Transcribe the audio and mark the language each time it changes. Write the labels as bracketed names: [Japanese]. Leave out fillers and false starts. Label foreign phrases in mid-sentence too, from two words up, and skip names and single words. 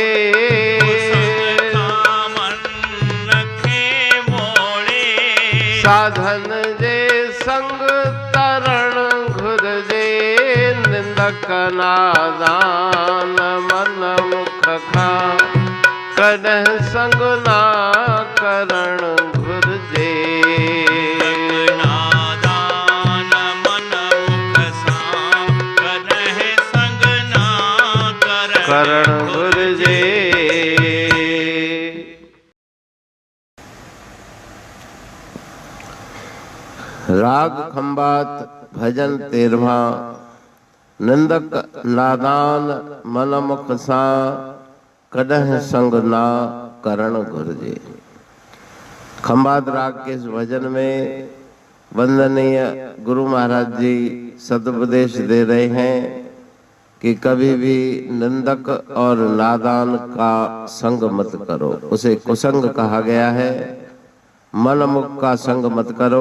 [Sindhi] कुसंग का मन नखे मोड़े साधन जे संग तरण घुर जे निंदक नादान मन मुख खा कॾहिं संग ना करण घुर्जे नादान मन मुख सां कॾहिं संग ना करण घुर्जे। राग खंबात भजन 13वां। निंदक नादान मन मुख सां कॾहिं संग ना करण घुर्जे। [Hindi] खंबात राग के इस भजन में वंदनीय गुरु महाराज जी सदुपदेश दे रहे हैं कि कभी भी निंदक और नादान का संग मत करो। उसे कुसंग कहा गया है। मन मुख का संग मत करो।